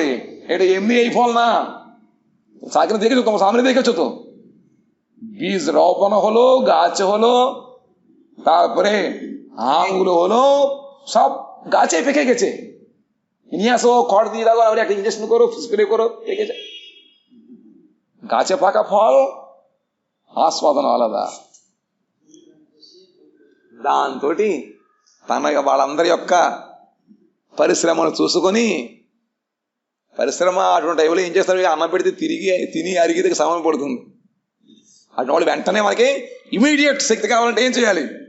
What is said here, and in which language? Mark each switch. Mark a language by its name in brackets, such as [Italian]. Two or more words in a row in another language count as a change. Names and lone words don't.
[Bangla] এটা এমনি এই ফল না, সাইকেল দেখেছো, তোমার সামনে দেখেছো তো, বীজ রোপণ হলো, গাছ হলো, তারপরে আমগুলো হলো, সব গাছে পেকে গেছে। নিয়ে আসো, খড় দিয়ে দাও, একটা ইঞ্জেকশন করো, স্প্রে করো, পেকে যায়। গাছে পাকা ফল [Telugu] ఆస్వాదన అలదా. దాంతో తన వాళ్ళందరి యొక్క పరిశ్రమను చూసుకొని, పరిశ్రమ అటువంటి టైంలో ఏం చేస్తారు, అన్నం పెడితే తిరిగి తిని అరిగితే సమయం పడుతుంది. అటువంటి వాళ్ళు వెంటనే మనకి ఇమీడియట్ శక్తి కావాలంటే ఏం చేయాలి?